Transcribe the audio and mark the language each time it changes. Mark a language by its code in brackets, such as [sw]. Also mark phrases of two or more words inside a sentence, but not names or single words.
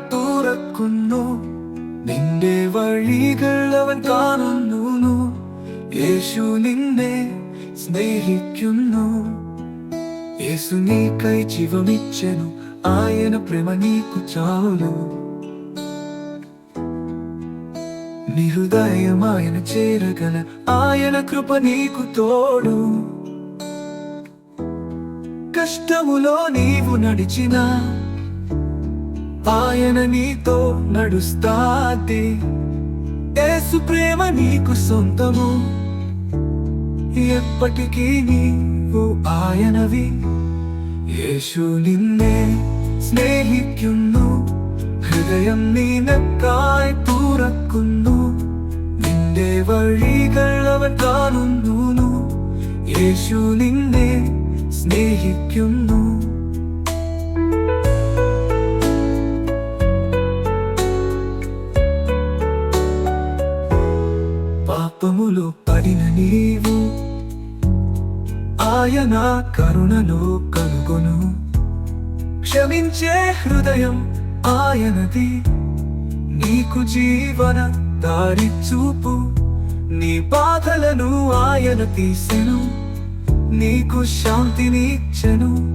[ml] തുറക്കുന്നു നിന്റെ വഴികൾ അവൻ കാണുന്നു യേശു നിന്നെ സ്നേഹിക്കുന്നു [te] యేసు నీకై జీవమిచ్చెను ఆయన ప్రేమ నీకు చాలు నీ హృదయం ఆయన చేరగల ఆయన కృప నీకు తోడు కష్టములో నీవు నడిచినా ఆయన నీతో నడుస్తాది యేసు ప్రేమ నీకు సొంతము ఎప్పటికీ నీవు ఆయనవి యేసు నిన్నే [ml] സ്നേഹിക്കുന്നു ഹൃദയം നിനക്കായി തുറക്കുന്നു നിന്റെ വഴികൾ അവൻ കാണുന്നു യേശു നിന്നെ സ്നേഹിക്കുന്നു [te] పాపములో పడిన నీవు ఆయన కరుణలో కనుగొను క్షమించే హృదయం ఆయనది నీకు జీవన దారి చూపు నీ బాధలను ఆయన తీసెను నీకు శాంతినిచ్చెను